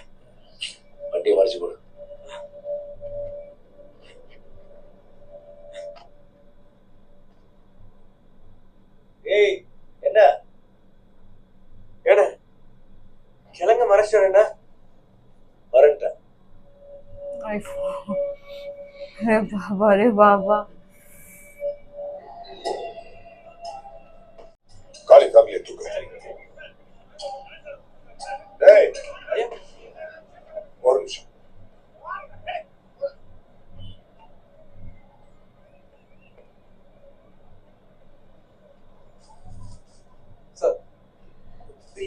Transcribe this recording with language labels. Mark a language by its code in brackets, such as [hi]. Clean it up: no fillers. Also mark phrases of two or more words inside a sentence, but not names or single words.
[ta] வண்டியை மறைச்சு போடு. ஏய் என்ன ஏடா கிழங்க மறைச்சோன்னா வரேன்ட்டேன். [hi] अरे बाबा रे बाबा. [ta] காளி ஃபேமிலியை தூக்கு. டேய் ஐயா ஒரு நிமிஷம். சார் ஐயா